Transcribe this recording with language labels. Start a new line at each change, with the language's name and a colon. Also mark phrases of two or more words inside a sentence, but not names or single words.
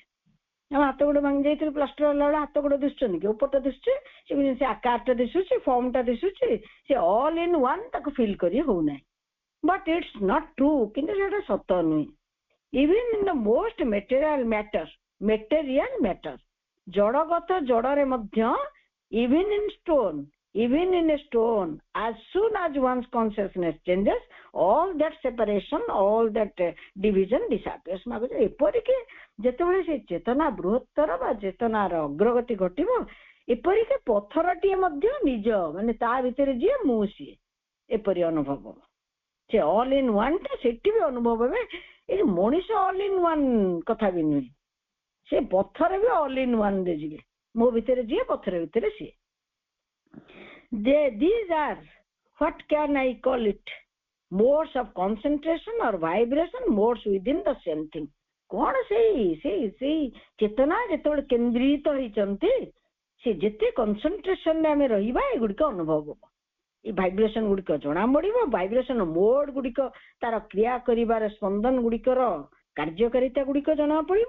Odia: ଆମ ହାତ ଗୋଡ ଭାଙ୍ଗି ଯାଇଥିଲେ ପ୍ଲାଷ୍ଟର ହେଲା ବେଳେ ହାତ ଗୋଡ ଦିଶୁଛନ୍ତି କି, ଉପରଟା ଦିଶୁଛି, ସେ ଆକାରଟା ଦିଶୁଛି, ଫର୍ମଟା ଦିଶୁଛି, ସେ
English: all in one
Odia: ତାକୁ ଫିଲ୍ କରି ହଉନାହିଁ.
English: But it's not true.
Odia: କିନ୍ତୁ ସେଟା ସତ ନୁହେଁ.
English: Even in the most material matter,
Odia: ଜଡଗତ ଜଡରେ ମଧ୍ୟ,
English: Even in a stone, as soon as one's consciousness changes, all that separation, all that division disappears.
Odia: ଏପରିକି ଯେତେବେଳେ ସେ ଚେତନା ବୃହତ୍ତର ବା ଚେତନାର ଅଗ୍ରଗତି ଘଟିବ, ଏପରିକି ପଥରଟିଏ ମଧ୍ୟ ନିଜ ମାନେ ତା ଭିତରେ ଯିଏ ମୁଁ ସିଏ ଏପରି ଅନୁଭବ ହବ. ସେ
English: all in one
Odia: ଟା ସେଠି ବି ଅନୁଭବ ହେବେ. ଏଇ ମଣିଷ
English: all in one
Odia: କଥା ବି ନୁହେଁ, ସେ ପଥର ବି
English: all in one
Odia: ରେ ଯିବେ. ମୋ ଭିତରେ ଯିଏ ପଥର ଭିତରେ ସିଏ.
English: These are, what can I call it, modes of concentration or vibration, modes within the same thing.
Odia: କଣ ସେଇ ଚେତନା ଯେତେବେଳେ କେନ୍ଦ୍ରିତ ହେଇଛନ୍ତି, ସେ ଯେତେ କନସେନ୍ଟ୍ରେସନରେ ଆମେ ରହିବା ଏଗୁଡିକ ଅନୁଭବ ହବ. ଏଇ ଭାଇବ୍ରେସନ ଗୁଡିକ ଜଣା ପଡିବ.
English: vibration mode
Odia: ଗୁଡିକ, ତାର କ୍ରିୟା କରିବାର ସ୍ପନ୍ଦନ ଗୁଡିକର କାର୍ଯ୍ୟକାରିତା ଗୁଡିକ ଜଣା ପଡିବ.